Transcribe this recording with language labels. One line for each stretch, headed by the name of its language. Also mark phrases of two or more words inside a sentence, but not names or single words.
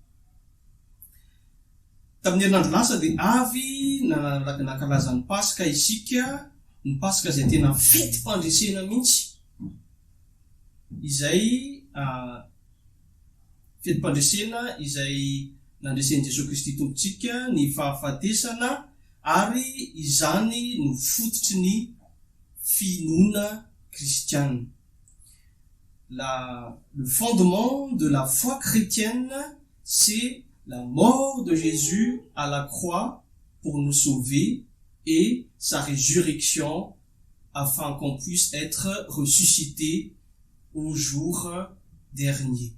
Malagasy: Tamin'ny herinandro lasa dia avy nakalaza ny Pasika isika, ny Pasika izay tena fetim-pandresena mihitsy, izay fetim-pandresena izay nandresen'i Jesosy Kristy tompontsika ny fahafatesana, ary izany no fototry ny finoana kristiana.
French: Le fondement de la foi chrétienne, c'est la mort de Jésus à la croix pour nous sauver et sa résurrection afin qu'on puisse être ressuscité au jour dernier.